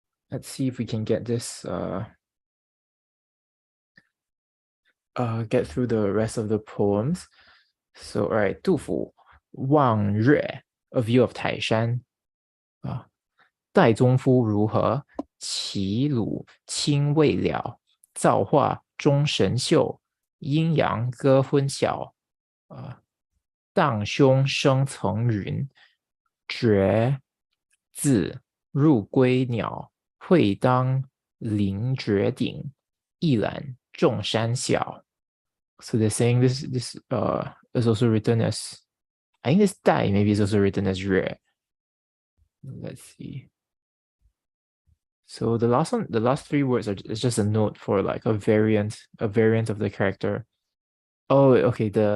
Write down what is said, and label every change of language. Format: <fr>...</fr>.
<en>Let's see if we can get this get through the rest of the poems. So all right,</en> <zh>杜甫望月</zh> <en>a view of</en> <zh>泰山戴宗夫如何？齐鲁青未了，造化钟神秀，阴阳割昏晓。荡胸生层云，绝字入归鸟。会当凌绝顶，一览众山小。</zh> <en>So they're saying this is also written as, I think this dai maybe is also written as yue. Let's see. So the last three words is just a note for like a variant of the character. Oh, okay.</en>